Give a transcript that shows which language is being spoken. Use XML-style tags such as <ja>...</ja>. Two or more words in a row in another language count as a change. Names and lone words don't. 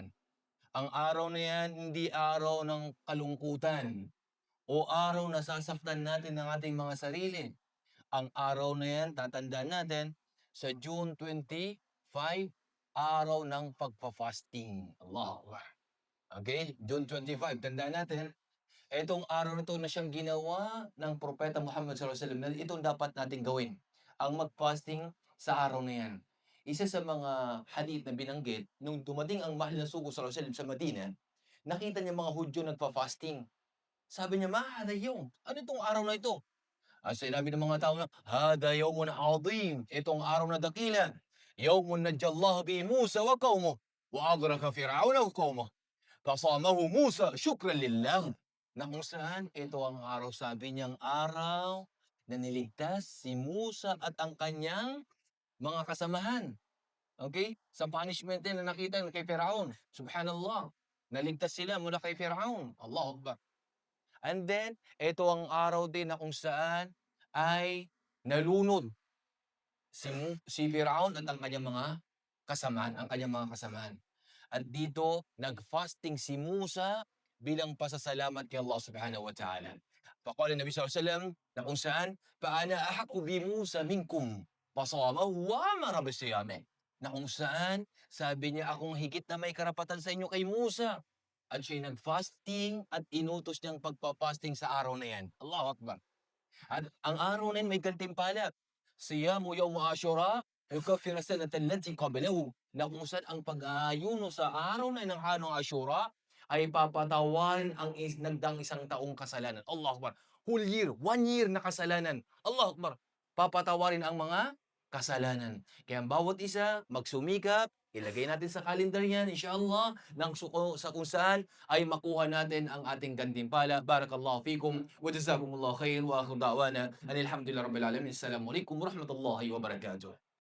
<tl>Ang araw na yan, hindi araw ng kalungkutan o araw na sasaktan natin ng ating mga sarili. Ang araw na yan, tatandaan natin, sa June 25, araw ng pagpa-fasting.</tl> <ar>الله أكبر.</ar> <tl>Okay? June 25, tandaan natin, itong araw na 'to na siyang ginawa ng Propeta Muhammad</tl> <ar>صلى الله عليه وسلم</ar> <tl>na itong dapat nating gawin, ang mag-fasting sa araw na 'yan. Isa sa mga hadith na binanggit, nung dumating ang mahal na sugo</tl> <ar>صلى الله عليه وسلم</ar> <tl>sa Madina, nakita niya mga Hudyo nagfa-fasting. Sabi niya,</tl> <ar>"ما هذا يوم?</ar> <tl>Ano 'tong araw na ito?" Sinabi ng mga tao na,</tl> <ar>"هذا يوم عظيم."</ar> <tl>Itong araw na dakila.</tl> <ar>يوم نجى الله به موسى وقومه وأغرق فرعون وقومه. فصامه موسى شكرا لله.</ar> <tl>Na kung saan ito ang araw, sabi niyang araw na niligtas si Musa at ang kanyang mga kasamahan. Okay? Sa punishment din na nakita kay Firaun. Subhanallah. Naligtas sila mula kay Firaun.</tl> <ar>الله أكبر.</ar> <en>And then,</en> <tl>ito ang araw din na kung saan ay nalunod si Firaun at ang kanyang mga kasamahan. At dito, nag-fasting si Musa bilang pasasalamat kay Allah</tl> <ar>سبحانه وتعالى. فقال النبي صلى الله عليه وسلم</ar> <tl>na kung saan,</tl> <ar>"فأنا أحق بموسى منكم، فصامه وأمر بصيامه."</ar> <tl>Na kung saan, sabi niya, akong higit na may karapatan sa inyo kay Musa. At siya'y nag-fasting at inutos niyang pagpa-fasting sa araw na yan.</tl> <ar>الله أكبر.</ar> <tl>At ang araw na yun may gantimpala.</tl> <ar>صيام يوم عاشوراء يكفر السنة التي قبله.</ar> <tl>Na kung saan ang pag-aayuno sa araw na ng araw ng Ashura ay papatawan ang nagdaang isang taong kasalanan.</tl> <ar>الله أكبر.</ar> <en>Whole year,</en> <tl>1 year na kasalanan.</tl> <ar>الله أكبر.</ar> <tl>Papatawarin ang mga kasalanan. Kaya ang bawat isa magsumikap, ilagay natin sa calendar yan, inshallah, nang sa kung saan ay makuha natin ang ating gantimpala.</tl> <ar>بارك الله فيكم وجزاكم الله خير وآخر دعوانا أن الحمد لله رب العالمين. السلام عليكم ورحمة الله وبركاته.</ar>